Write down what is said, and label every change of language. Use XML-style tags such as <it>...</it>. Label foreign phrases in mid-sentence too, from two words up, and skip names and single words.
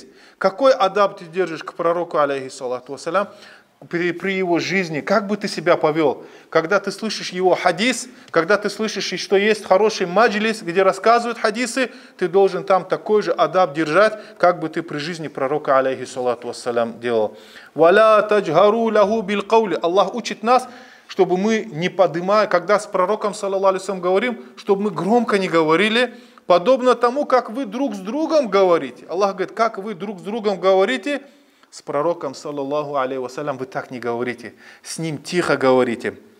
<ru>Какой адаб ты держишь к пророку,</ru> <ar>عليه الصلاة والسلام,</ar> <ru>при его жизни? Как бы ты себя повел? Когда ты слышишь его хадис, когда ты слышишь, что есть хороший маджлис, где рассказывают хадисы, ты должен там такой же адаб держать, как бы ты при жизни пророка,</ru> <ar>عليه الصلاة والسلام,</ar> <ru>делал.</ru> <ar>«ولا تجهروا له بالقول».</ar> <ru>Аллах учит нас, чтобы мы не поднимая, когда с пророком,</ru> <ar>صلى الله عليه وسلم,</ar> <ru>говорим, чтобы мы громко не говорили, подобно тому, как вы друг с другом говорите. Аллах говорит: как вы друг с другом говорите, с пророком,</ru> <ar>صلى الله عليه وسلم,</ar> <ru>вы так не говорите. С ним тихо говорите.</ru>